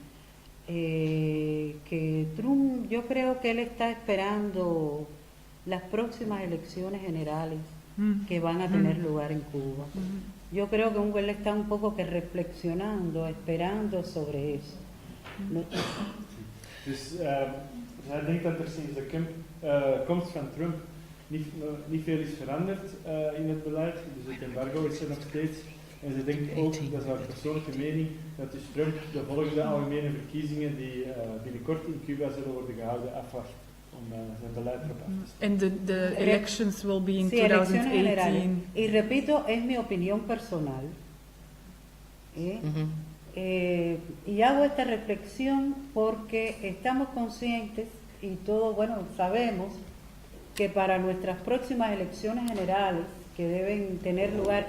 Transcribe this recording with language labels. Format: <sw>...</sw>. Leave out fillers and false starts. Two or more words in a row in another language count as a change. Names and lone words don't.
<es>que Trump, yo creo que él está esperando las próximas elecciones generales que van a tener lugar en Cuba. Yo creo que él está un poco que reflexionando, esperando sobre eso.</es> <nl>Dus hij denkt dat er sinds de komst van Trump niet veel is veranderd in het beleid. Dus het embargo is er nog steeds. En ze denkt ook, dat is haar persoonlijke mening, dat dus Trump de volgende algemene verkiezingen die binnenkort in Cuba zullen worden gehouden afwacht. Zijn beleid erop af te stellen.</nl> <en>And the elections will be in</en> <es>Sí, elecciones</es> <en>2018.</en> <es>generales. Y repito, es mi opinión personal. Y hago esta reflexión porque estamos conscientes y todos, bueno, sabemos que para nuestras próximas elecciones generales, que deben tener lugar,</es>